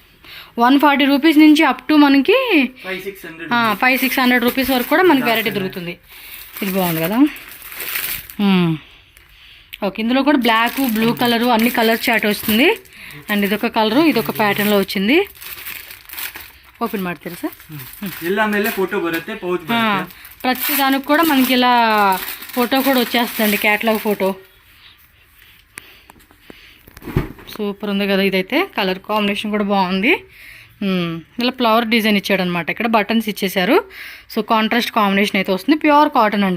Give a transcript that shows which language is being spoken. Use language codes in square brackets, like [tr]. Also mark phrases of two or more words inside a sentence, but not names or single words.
[te] ఓకే, 140 రూపీస్ నుంచి [en] up to [te] మనకి 500-600 500-600 రూపీస్ వరకు కూడా మనకి వెరైటీ దొరుకుతుంది. ఇది బాగుంది కదా. ఓకే, ఇందులో కూడా బ్లాక్, బ్లూ కలరు అన్ని [en] color chart [te] వస్తుంది. అండ్ ఇదొక కలరు, ఇదొక ప్యాటర్న్లో వచ్చింది. [kn] ఓపెన్ ಮಾಡ್ತೀರಾ ಸರ್? ಎಲ್ಲ ಮೇಲೆ ಫೋಟೋ ಬರುತ್ತೆ, ಪೌಚ್ ಬರುತ್ತೆ. [te] ప్రతి దానికి కూడా మనకి ఇలా ఫోటో కూడా వచ్చేస్తుందండి, [en] catalogue photo. [te] సూపర్ ఉంది కదా. ఇదైతే [en] color combination [te] కూడా బాగుంది. ఇలా [en] flower design [te] ఇచ్చాడు అనమాట. ఇక్కడ బటన్స్ ఇచ్చేసారు. సో [en] contrast combination [te] అయితే వస్తుంది. [en] pure cotton [te] అండి.